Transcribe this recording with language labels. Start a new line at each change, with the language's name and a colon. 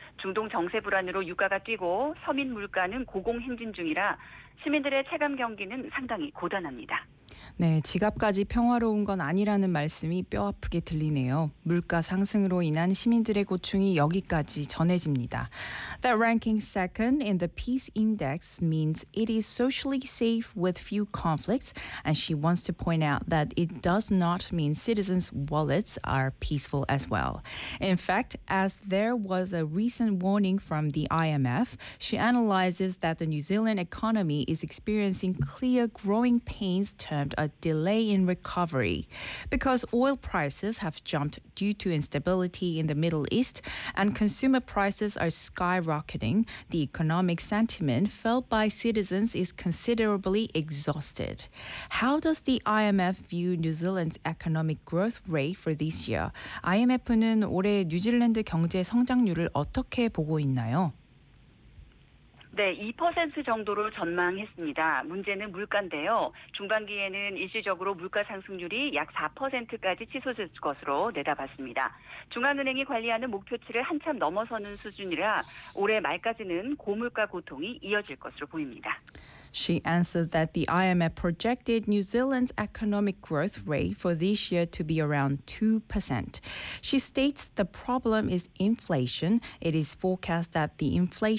Korean: 중동 정세 불안으로 유가가 뛰고 서민 물가는 고공행진 중이라 시민들의 체감 경기는 상당히 고단합니다. 네, 지갑까지 평화로운 건 아니라는 말씀이 뼈아프게 들리네요. 물가 상승으로 인한 시민들의 고충이 여기까지 전해집니다.
English: That ranking second in the peace index means it is socially safe with few conflicts, and she wants to point out that it does not mean citizens' wallets are peaceful as well. In fact, as there was a recent warning from the IMF, she analyzes that the New Zealand economy is experiencing clear growing pains termed a delay in recovery. Because oil prices have jumped due to instability in the Middle East and consumer prices are skyrocketing, the economic sentiment felt by citizens is considerably exhausted. How does the IMF view New Zealand's economic growth rate for this year?
Korean: IMF는 올해 뉴질랜드 경제 성장률을 어떻게 보고 있나요? 네, 2% 정도로 전망했습니다. 문제는 물가인데요. 중반기에는 일시적으로 물가 상승률이 약 4%까지 치솟을 것으로 내다봤습니다. 중앙은행이 관리하는 목표치를 한참 넘어서는 수준이라 올해 말까지는 고물가 고통이 이어질 것으로 보입니다.
English: She answered that the IMF projected New Zealand's economic growth rate for this year to be around 2%. She states the problem is inflation. It is forecast that the inflation